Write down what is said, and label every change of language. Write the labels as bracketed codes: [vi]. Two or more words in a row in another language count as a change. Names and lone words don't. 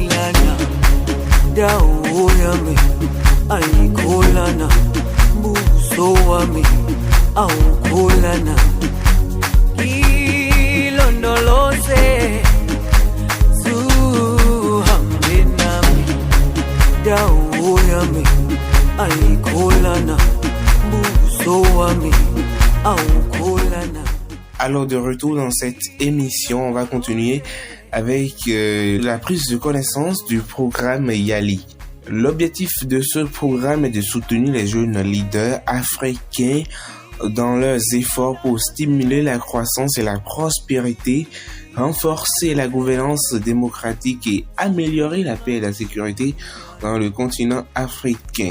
[zu] dawo yami ayikholana buso wami awukholana ilondoloze zuhambe nami dawo yami ayikholana buso wami awukholana. [fr] Alors de retour dans cette émission, on va continuer avec la prise de connaissance du programme YALI. L'objectif de ce programme est de soutenir les jeunes leaders africains dans leurs efforts pour stimuler la croissance et la prospérité, renforcer la gouvernance démocratique et améliorer la paix et la sécurité dans le continent africain.